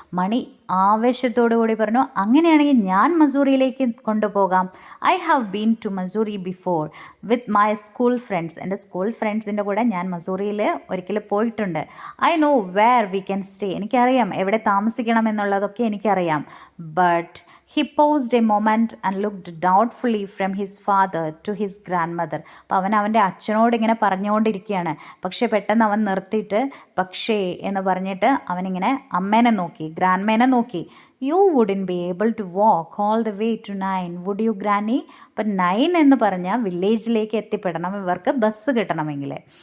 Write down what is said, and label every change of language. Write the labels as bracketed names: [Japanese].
[Malayalam] മണി ആവേശത്തോടു കൂടി പറഞ്ഞു, അങ്ങനെയാണെങ്കിൽ ഞാൻ മസൂറിയിലേക്ക് കൊണ്ടുപോകാം. [English] I have been to Mussoorie before with my school friends. [Malayalam] എൻ്റെ സ്കൂൾ ഫ്രണ്ട്സിൻ്റെ കൂടെ ഞാൻ മസൂറിയിൽ ഒരിക്കൽ പോയിട്ടുണ്ട്. [English] I know where we can stay. [Malayalam] എനിക്കറിയാം എവിടെ താമസിക്കണം എന്നുള്ളതൊക്കെ എനിക്കറിയാം. [English] But he paused a moment and looked doubtfully from his father to his grandmother. [Malayalam] അപ്പോൾ അവൻ്റെ അച്ഛനോട് ഇങ്ങനെ പറഞ്ഞുകൊണ്ടിരിക്കുകയാണ്. പക്ഷേ പെട്ടെന്ന് അവൻ നിർത്തിയിട്ട് പക്ഷേ എന്ന് പറഞ്ഞിട്ട് അവനിങ്ങനെ അമ്മേനെ നോക്കി, ഗ്രാൻഡ്മേനെ നോക്കി. [English] You wouldn't be able to walk all the way to 9 would you granny? [Malayalam] അപ്പം 9 എന്ന് പറഞ്ഞാൽ വില്ലേജിലേക്ക് എത്തിപ്പെടണം ഇവർക്ക് ബസ് കിട്ടണമെങ്കിൽ.